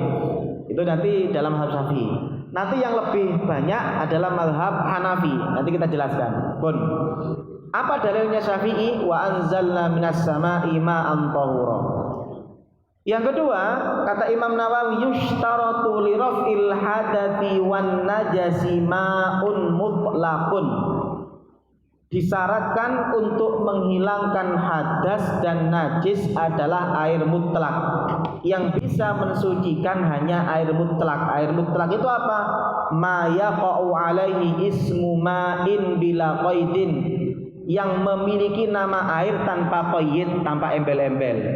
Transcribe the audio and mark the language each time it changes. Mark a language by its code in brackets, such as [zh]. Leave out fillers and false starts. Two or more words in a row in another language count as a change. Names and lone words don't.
[id] Itu nanti dalam mazhab Syafi'i. Nanti yang lebih banyak adalah mazhab Hanafi. Nanti kita jelaskan. Pun. Apa dalilnya Syafi'i? [ar] وأنزلنا من السماء ماء طهورا. [id] Yang kedua, kata Imam Nawawi, [ar] يشترط لرفع الحدث والنجس ماء مطلق. [id] Disyaratkan untuk menghilangkan hadas dan najis adalah air mutlak. Yang bisa mensucikan hanya air mutlak. Air mutlak itu apa? [ar] ما يقع عليه اسم ماء بلا قيد, [id] yang memiliki nama air tanpa qaid, tanpa embel-embel.